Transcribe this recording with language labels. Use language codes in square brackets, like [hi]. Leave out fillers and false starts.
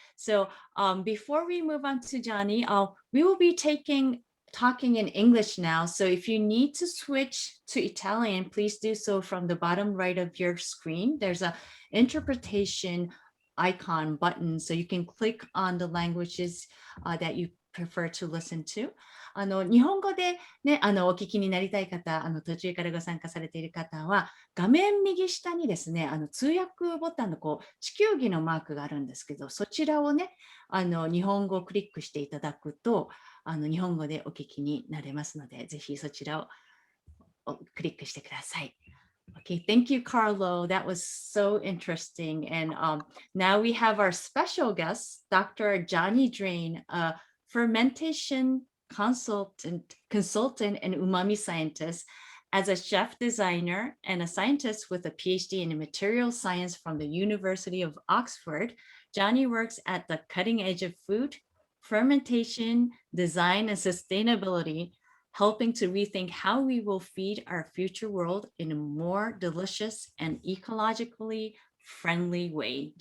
[en] So before we move on to Johnny, we will be talking in English now. So if you need to switch to Italian, please do so from the bottom right of your screen. There's a interpretation icon button, so you can click on the languages that you prefer to listen to. [ja] 日本語でね、お聞きになりたい方、途中からご参加されている方は、画面右下にですね、通訳ボタンの地球儀のマークがあるんですけど、そちらをね、日本語をクリックしていただくと、日本語でお聞きになれますので、ぜひそちらをクリックしてください。 [en] Okay, thank you, Carlo. That was so interesting. And now we have our special guest, Dr. Johnny Drain, a fermentation consultant and umami scientist. As a chef designer and a scientist with a PhD in material science from the University of Oxford, Johnny works at the cutting edge of food, fermentation, design, and sustainability, helping to rethink how we will feed our future world in a more delicious and ecologically friendly way.